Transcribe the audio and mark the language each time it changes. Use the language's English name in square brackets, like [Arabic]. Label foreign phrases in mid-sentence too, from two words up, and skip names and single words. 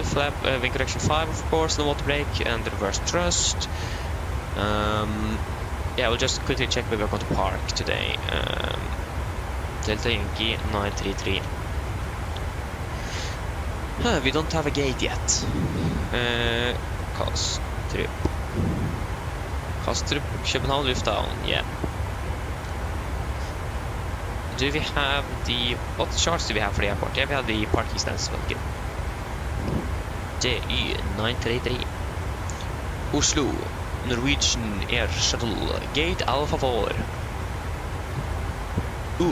[English] Flap, wing correction 5, of course, the water brake and the reverse thrust. Yeah, we'll just quickly check where we're going to park today. Delta Yankee 933. We don't have a gate yet. Kastrup. Kastrup, København lufthavn, yeah. Do we have the... What charts do we have for the airport? Yeah, we have the parking stands. Okay. DY 933. Oslo. Norwegian Air Shuttle. Gate Alpha 4. Ooh.